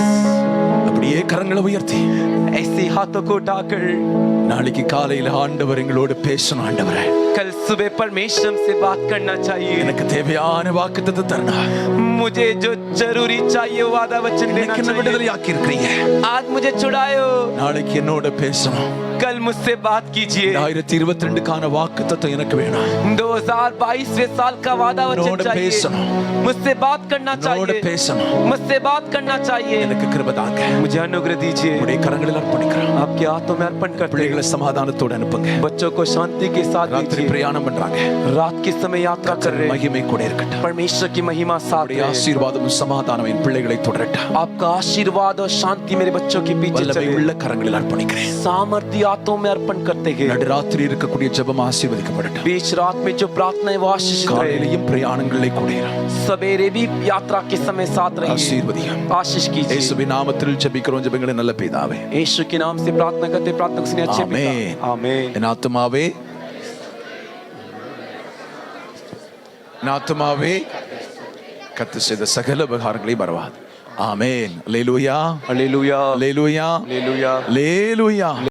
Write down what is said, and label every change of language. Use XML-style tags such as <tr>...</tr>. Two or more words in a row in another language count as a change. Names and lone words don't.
<ta>அப்படியே கரங்களை உயர்த்தி</ta> <hi>ऐसे हाथों को उठाकर</hi> <ta>நாளைக்கு காலையில் ஆண்டவர் எங்களோடு பேசணும். ஆண்டவரே,</ta> <hi>कल सुबह परमेश्वर से बात करना चाहिए.</hi> <ta>எனக்கு தேவையான வாக்குத்தத்தத்தை தரணும்.</ta> <hi>मुझे जो जरूरी चाहिए वादा वचन देना चाहिए.</hi> <ta>விடுதலையாக்கி இருக்கீங்க.</ta> <hi>आज मुझे छुड़ायो.</hi> <ta>நாளைக்கு என்னோட பேசணும்.</ta> <hi>कल मुझसे बात कीजिए.</hi> <ta>2022 கான வாக்குத்தத்தம் எனக்கு வேணும்.</ta> <hi>2022 साल का वादा वचन चाहिए. मुझसे बात करना चाहिए. मुझसे बात करना चाहिए.</hi> <ta>எனக்கு கிருபை தாங்க.</ta> <hi>मुझे अनुग्रह दीजिए.</hi> <ta>உம்முடைய கரங்களில் அர்ப்பணிக்கிறேன்.</ta> <hi>आपके हाथों में अर्पण करते हैं.</hi> <ta>பிள்ளைகளை சமாதானத்தோட அனுப்புங்க.</ta> <hi>बच्चों को शांति के साथ</hi> <ta>ராத்திரி பிரயாணம் பண்றாங்க.</ta> <hi>रात के समय यात्रा कर रहे हैं.</hi> <ta>மகிமை கூட இருக்கட்டும்.</ta> <hi>परमेश्वर की महिमा साथ है.</hi> <ta>ஆசீர்வாதமும் சமாதானமும் என் பிள்ளைகளை தொடரட்டும்.</ta> <hi>आपका आशीर्वाद और शांति मेरे बच्चों के पीछे चले.</hi> <ta>உள்ள கரங்களில் அர்ப்பணிக்கிறேன்.</ta> <hi>सामर्थ्य हाथों में अर्पण करते हैं.</hi> <ta>நடுராத்திரி இருக்கக்கூடிய ஜெபம் ஆசீர்வதிக்கப்படட்டும்.</ta> <hi>बीच रात में जो प्रार्थनाएं वो आशीषित रहे.</hi> <ta>காலையிலும் பிரயாணங்களை கூட</ta> <hi>सवेरे भी यात्रा के समय साथ रहिए.</hi> <ta>ஆசீர்வதியும்.</ta> <hi>आशीष कीजिए.</hi> <ta>இயேசுவின் நாமத்தில் ஜெபிக்கிறோம். ஜெபங்களை நல்ல பிதாவே.</ta> <hi>यीशु के नाम से प्रार्थना करते प्रार्थना सुनिए अच्छे पिता. आमीन.</hi> <ta>என் ஆத்துமாவே, என் ஆத்துமாவே கர்த்தர் செய்த சகல உபகாரங்களை மறவாது. ஆமென். அல்லேலூயா,</ta> <hi>हालेलुया,</hi> <ta>அல்லேலூயா,</ta> <hi>हालेलुया,</hi> <ta>அல்லேலூயா.</ta>